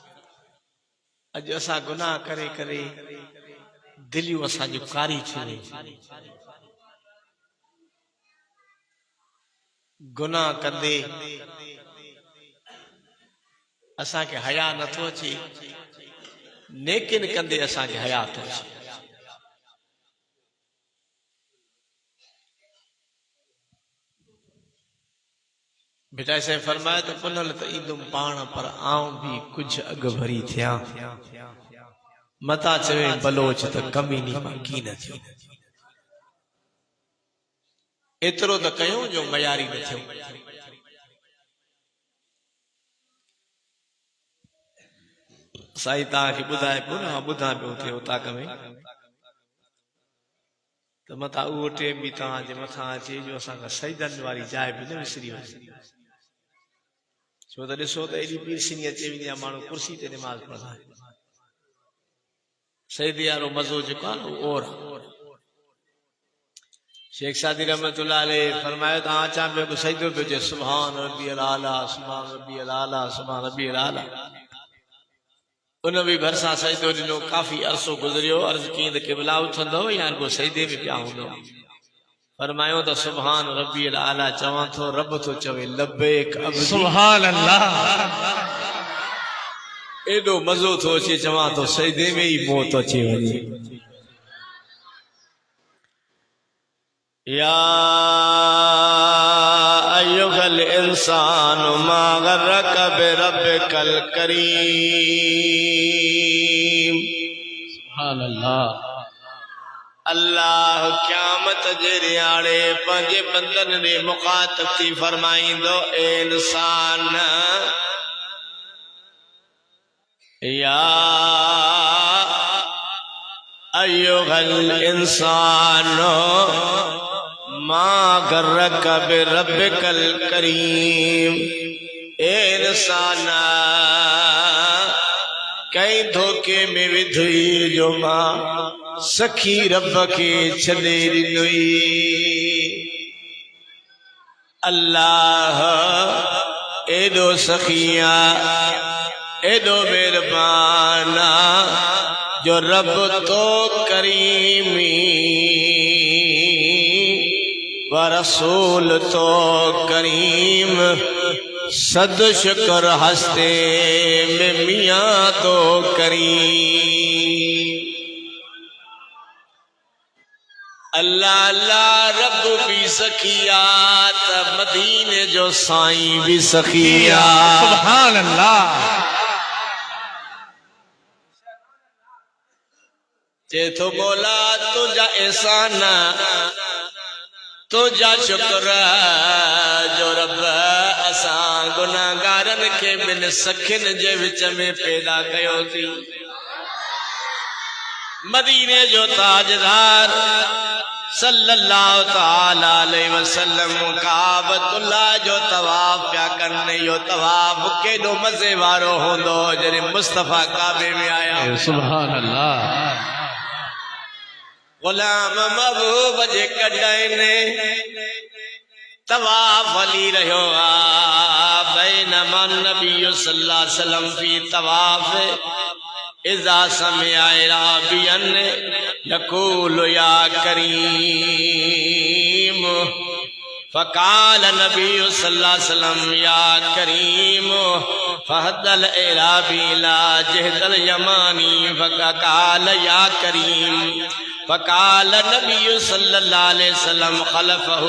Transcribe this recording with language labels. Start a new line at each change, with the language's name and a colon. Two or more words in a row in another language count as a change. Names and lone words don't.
Sindhi: अॼु असां गुनाह करे करे दिलियूं असांजूं कारी थी वई गुनाह कंदे असांखे हया नथो अचे नेकिन कंदे असांखे हया थो अचे बेटा से फरमाया तो पुनल त ईंदुमि पाण पर आऊं भी कुछ अग भरी थिया मता चवे बलोच त कमी नी बाकी न थी एतिरो त कयूं जो मयारी न थियो साईं तव्हांखे ॿुधाए पियो न ॿुधां पियो थिए उताक में त मथां उहो टेम बि तव्हांजे मथां अचे जो असांखां सईदन वारी जाइ बि न विसरी वञे छो त ॾिसो त एॾी पीरसिनी अचे वेंदी आहे माण्हू कुर्सी ते निमाज़ पढ़ंदा आहिनि सईदी वारो मज़ो जेको आहे न उहो और शेख सादी
Arabic: رحمة الله عليه
Sindhi: फरमायो त अचां पियो सईदो पियो चए
Arabic: سبحان ربي الأعلى سبحان ربي الأعلى سبحان ربي الأعلى سبحان ربي الأعلى
Sindhi: उन बि भरिसां सजदो ॾिनो काफ़ी अरसो गुज़रियो अर्ज़ कीअं त क़िबला उथंदो या रुॻो सजदे में पिया हूंदो फरमायो त सुभान रब्बी अल आला चवां थो रब थो चवे
Arabic: لبيك عبدي سبحان الله
Sindhi: एॾो मज़ो थो अचे चवां थो सजदे में ई मौत अची वञे
Arabic: يا أيها الإنسان ما غرك بربك الكريم سبحان الله الله
Sindhi: क़यामत जे रियाड़े पंहिंजे बंदन ने मुखातब थी फरमाईंदो ए इंसान
Arabic: يا أيها الإنسان ما غرك بربك الكريم
Sindhi: ए इंसान कई धोखे में विधुई जो मां सखी रब के छॾे ॾिनुई अल्लाह एॾो सखिया एॾो मेहरबान जो रब तो करीमी व रसूल तो करीम सद शुक्र हस्ते में मियाँ तो करीम अल्लाह अल्लाह रब भी सखिया त मदीने जो साईं भी सखिया
Arabic: सुभान अल्लाह
Sindhi: जे तो मौला तुझा एहसान तुझा शुक्र जो रब असां गुनाहगारन के बिन सखिन जे विच में पैदा कयो थी मदीने जो ताजदार
Arabic: صلى الله تعالى عليه وسلم
Sindhi: काबतुल्लाह जो तवाफ पिया करने यो तवाफ केॾो मज़े वारो हूंदो जॾहिं मुस्तफ़ा काबे में आया
Arabic: سبحان الله
Sindhi: गुलाम महबूब जे कॾहिं तवाफ हली रहियो आहे
Arabic: بينما نبي صلى الله عليه وسلم في طواف إذا سمع أعرابيا يقول يا كريم فقال نبي صلى الله عليه وسلم يا كريم فحدا الأعرابي لا جهة اليماني فقال يا كريم فقال نبي صلى الله عليه وسلم خلفه